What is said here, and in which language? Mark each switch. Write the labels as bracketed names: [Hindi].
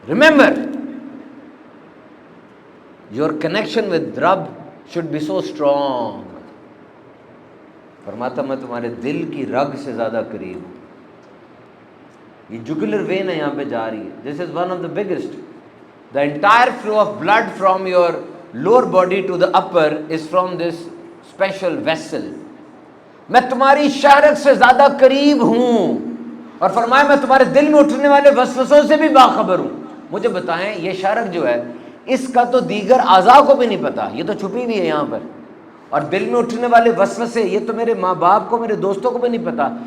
[English] Remember, your connection with Rabb should be so strong. [Urdu] فرماتا میں تمہارے دل کی رگ سے زیادہ قریب ہوں. یہ جگولر وین ہے یہاں پہ جا رہی ہے. [English] This is one of the biggest. The entire flow of blood from your lower body to the upper is from this special vessel. [Urdu] میں تمہاری شارک سے زیادہ قریب ہوں. اور فرمایا میں تمہارے دل میں اٹھنے والے وسوسوں سے بھی باخبر ہوں. مجھے بتائیں یہ شارک جو ہے اس کا تو دیگر اعضاء کو بھی نہیں پتا, یہ تو چھپی ہوئی ہے یہاں پر. اور دل میں اٹھنے والے وسوسے یہ تو میرے ماں باپ کو, میرے دوستوں کو بھی نہیں پتا.